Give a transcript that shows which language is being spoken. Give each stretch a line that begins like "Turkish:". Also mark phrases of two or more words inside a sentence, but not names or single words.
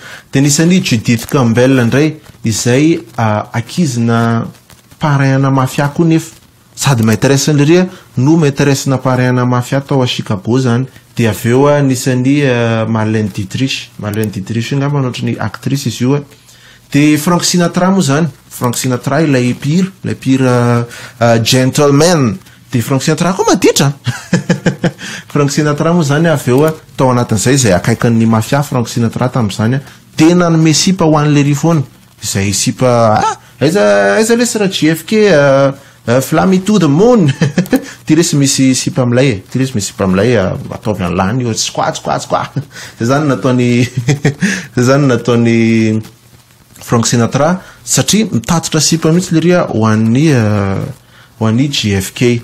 Malagasy: De nisany Judith Campbell indray izay akizina parrain-na mafia koa nefa sady maîtresse lery no maîtresse na parrain-na mafia tao a Chicago zany. De avy eo nisany Marlène Dietrich ngamba ohatry ny actrice izy io. De Frank Sinatra moa zany. Frank Sinatra ilay pire gentleman. De Frank Sinatra koa maditra. Frank Sinatra moa zany avy eo tao anatin'izay izay akaikin'ny mafia Frank Sinatra tamin'izany tena nome sipa ho an'ny lery foana izay sipa aiza lesy raha JFK
English: fly to the moon.
Malagasy: Ty resy misy sipa amilay ataovy an'lany tsikwa. Zay zany nataony Frank Sinatra satria mitatotra sipa mihitsy lery ho an'ny JFK.